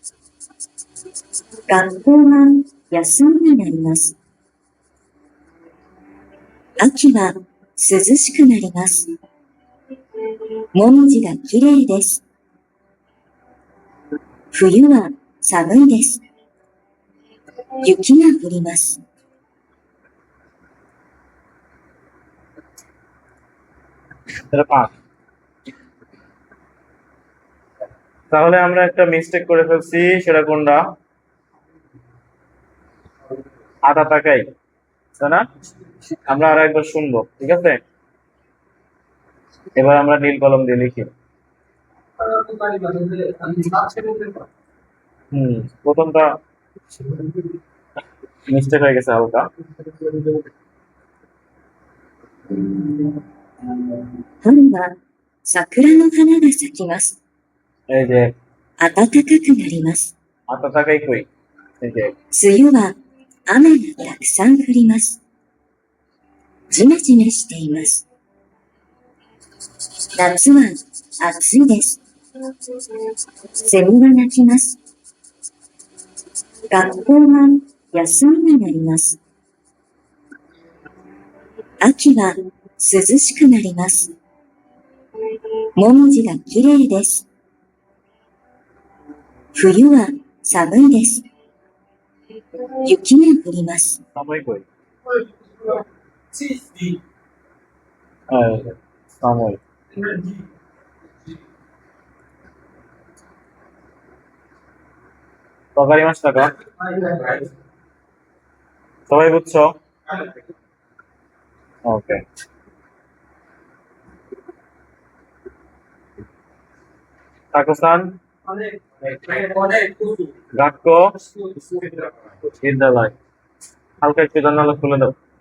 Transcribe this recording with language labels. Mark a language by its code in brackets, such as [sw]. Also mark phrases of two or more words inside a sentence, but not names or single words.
[ja] 学校が休みになります。秋は涼しくなります。もみじがきれいです。冬は寒いです。雪が降ります。 [bn] এটা 5। তাহলে আমরা একটা মিস্টেক করে ফেলছি, সেটা কোনটা? [ja] 暖かい, [bn] তাই না? আমরা আর একবার শুনবো, ঠিক আছে? এবার আমরা নীল কলম দিয়ে লিখি। প্রথমটা মিস্টেক হয়ে গেছে হালকা। [ja] 春は桜の花が咲きます。 [bn] এই যে [ja] 暖かくなります。暖かい [bn] কই? এই যে [ja] 梅雨は雨がたくさん降ります。じめじめしています。夏は暑いです。セミが鳴きます。学校が休みになります。秋は涼しくなります。もみじがきれいです。冬は寒いです。雪が降ります。 [bn] সাময়িক কই? সাময়িক। [ja] わかりましたか? [bn] সবাই বুঝছো? ওকে। তাকসান গাক্ক বিদ্যালয়, হালকা একটু জানালা খুলে দাও।